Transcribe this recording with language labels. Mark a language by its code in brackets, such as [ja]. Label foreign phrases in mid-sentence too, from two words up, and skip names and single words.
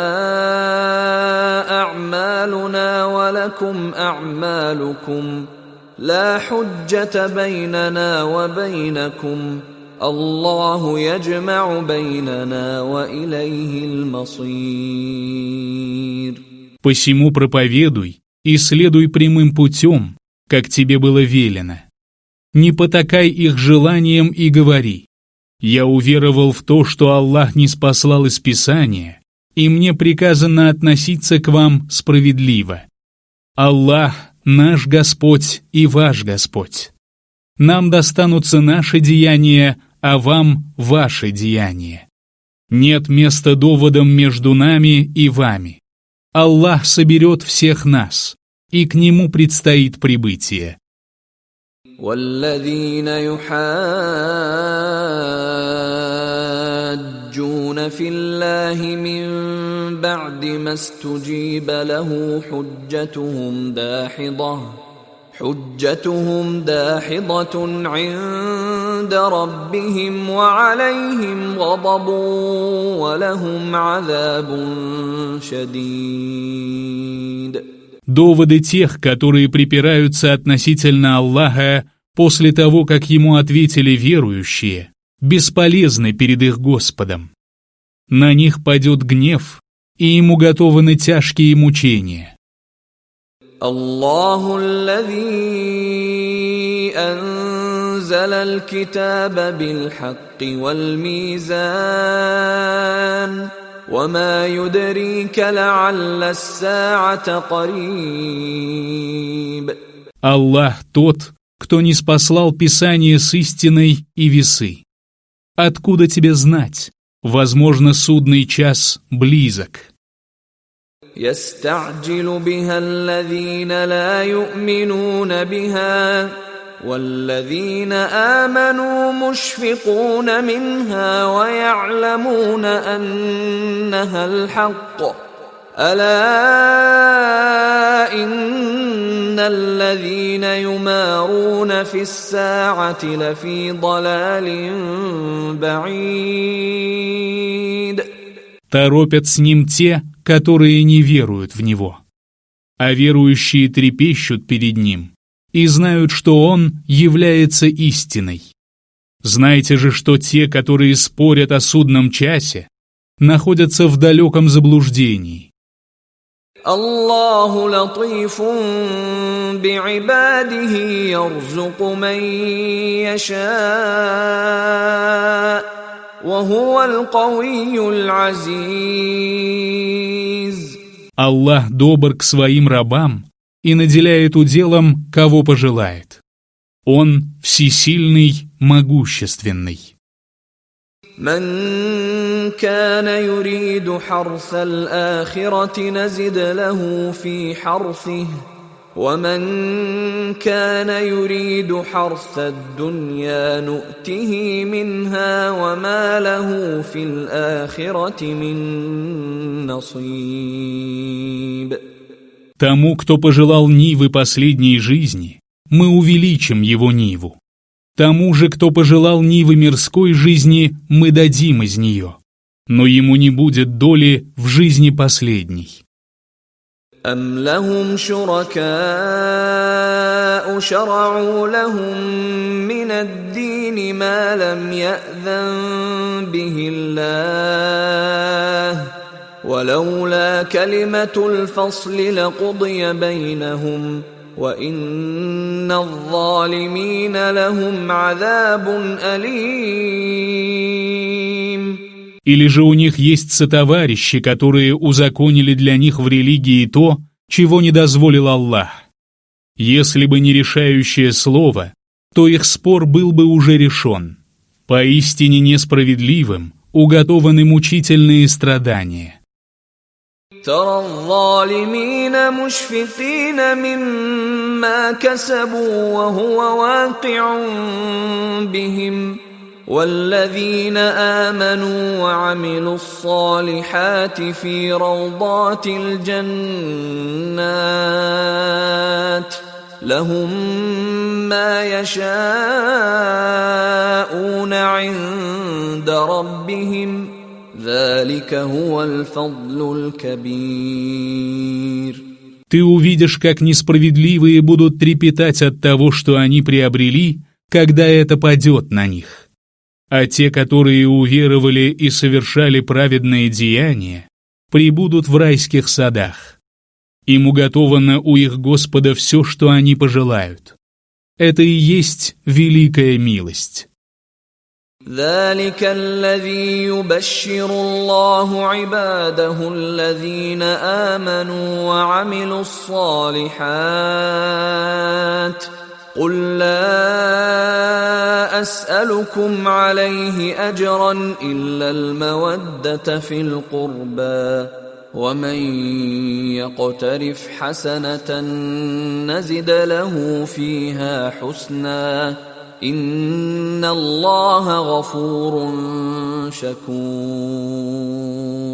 [ar] أعمالنا ولكم أعمالكم لا حجة بيننا وبينكم الله يجمع بيننا وإليه المصير. [ru] Посему проповедуй и следуй прямым путем, как тебе было велено. Не потакай их желаниям и говори: «Я уверовал в то, что Аллах ниспослал из Писания, и мне приказано относиться к вам справедливо. Аллах — наш Господь и ваш Господь. Нам достанутся наши деяния, а вам — ваши деяния. Нет места доводам между нами и вами. Аллах соберет всех нас, и к Нему предстоит прибытие. [ar] والذين يحاجون في الله من بعد ما استجيب له حجتهم داحضة عند ربهم وعليهم غضب ولهم عذاب شديد. [ru] Доводы тех, которые припираются относительно Аллаха после того, как Ему ответили верующие, бесполезны перед их Господом. На них падет гнев, и им уготованы тяжкие мучения. [ar] الله الذي أنزل الكتاب بالحق والميزان وما يدريك لعل الساعة قريب. [ru] Аллах тот, кто ниспослал Писание с истиной и весы. Откуда тебе знать? Возможно, судный час близок. [ar] يستعجل بها الذين لا يؤمنون بها والذين آمنوا مشفقون منها ويعلمون أنها الحق ألا إن الذين يمارون في الساعة لفي ضلال بعيد. [ru] Торопят с ним те, которые не веруют в Него. А верующие трепещут перед Ним и знают, что Он является истиной. Знайте же, что те, которые спорят о судном часе, находятся в далеком заблуждении. [ar] الله لطيف بعباده يرزق من يشاء. [ru] Аллах добр к своим рабам и наделяет уделом, кого пожелает. Он всесильный, могущественный. [ar] من كان يريد حرث الآخرة نزد له في حرثه ومن كان يريد حرث الدنيا نؤته منها وما له في الآخرة من نصيب. [ru] Тому, кто пожелал нивы последней жизни, мы увеличим его ниву. Тому же, кто пожелал нивы мирской жизни, мы дадим из нее, но ему не будет доли в жизни последней. [ar] أم لهم شركاء شرعوا لهم من الدين ما لم يأذن به الله ولولا كلمة الفصل لقضي بينهم وإن الظالمين لهم عذاب أليم. [ru] Или же у них есть сотоварищи, которые узаконили для них в религии то, чего не дозволил Аллах. Если бы не решающее слово, то их спор был бы уже решен. Поистине несправедливым уготованы мучительные страдания. [ar] ترى الظالمين مشفقين مما كسبوا وهو واقع بهم والذين آمنوا وعملوا الصالحات في روضات الجنات لهم ما يشاءون عند ربهم ذلك هو الفضل الكبير. [ru] Ты увидишь, как несправедливые будут трепетать от того, что они приобрели, когда это падет на них. А те, которые уверовали и совершали праведные деяния, пребудут в райских садах. Им уготовано у их Господа все, что они пожелают. Это и есть великая милость. [ar] ذلك الذي يبشر الله عباده الذين آمنوا وعملوا الصالحات قل لا أسألكم عليه أجرا إلا المودة في القربى ومن يقترف حسنة نزد له فيها حسنا إن الله غفور شكور.